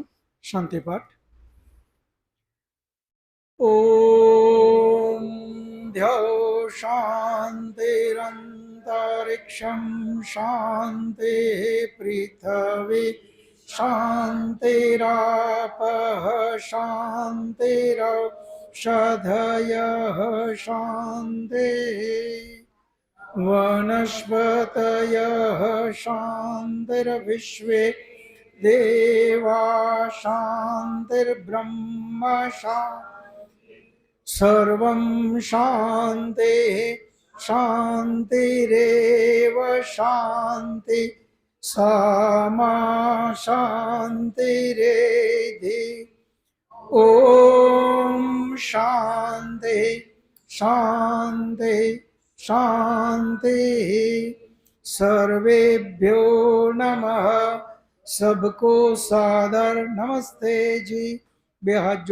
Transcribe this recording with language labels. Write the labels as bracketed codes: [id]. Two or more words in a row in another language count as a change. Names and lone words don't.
[sa] शांति पाठ. ओम ध्यो शांतिरंतरिक्षम शांति पृथ्वी शांतिरापः शांतिरौषधयः शांति वनस्पतयः शान्तिर्विश्वे देवा शान्तिर्ब्रह्म सर्वं शान्तिः शान्तिरेव शान्ति सामा शान्तिरेधि ॐ शान्ति शान्ति शांति. सर्वेभ्यो नमः. [hi] सबको सादर नमस्ते जी. [gu] બે હાથ